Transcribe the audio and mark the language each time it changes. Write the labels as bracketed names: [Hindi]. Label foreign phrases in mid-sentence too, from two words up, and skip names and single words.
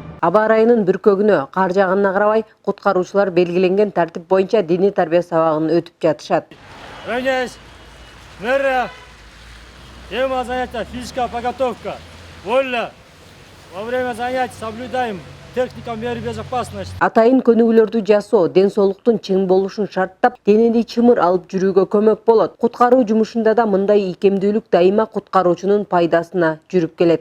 [Kyrgyz] Аба ырайынын бүркөгүнө кар жааганына карабай, куткаруучулар белгиленген тартип боюнча диний тарбия сабагын өтүп жатышат. [Russian] Тема занятия физическая подготовка. Вольно. Во время занятий соблюдаем техника меры безопасности. [Kyrgyz] Атайын көнүгүүлөрдү жасоо ден соолуктун чың болушун шарттап, денени чымыр алып жүрүүгө көмөк болот. Куткаруу жумушунда да мындай ийкемдүүлүк дайыма куткаруучунун пайдасына жүрүп келет.